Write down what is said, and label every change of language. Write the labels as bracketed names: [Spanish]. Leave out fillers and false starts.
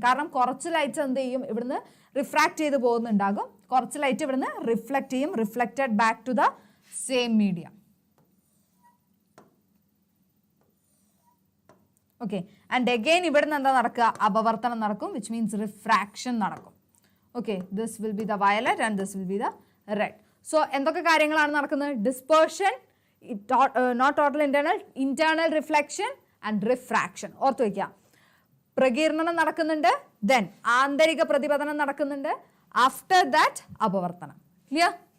[Malayalam] കാരണം കുറച്ച് ലൈറ്റ്സ് എന്ത് ചെയ്യും? ഇവിടുന്ന് റിഫ്രാക്ട് ചെയ്ത് പോകുന്നുണ്ടാകും, കുറച്ച് ലൈറ്റ് ഇവിടുന്ന് റിഫ്ലക്ട് ചെയ്യും, [English] Reflected back to the same medium. [Malayalam] Okay, and again ഇവിടുന്ന് എന്താ നടക്കുക? അപവർത്തനം നടക്കും, [English] which means [Malayalam] റിഫ്രാക്ഷൻ നടക്കും. [English] Okay, this will be the violet and this will be the red. [Malayalam] So എന്തൊക്കെ കാര്യങ്ങളാണ് നടക്കുന്നത്? [English] Dispersion, note total internal reflection and refraction. [Malayalam] ഓർത്ത് വയ്ക്കുക. പ്രകീർണനം നടക്കുന്നുണ്ട്, ദെൻ ആന്തരിക പ്രതിപതനം നടക്കുന്നുണ്ട്, [English] after that [Malayalam] അപവർത്തനം. ക്ലിയർ?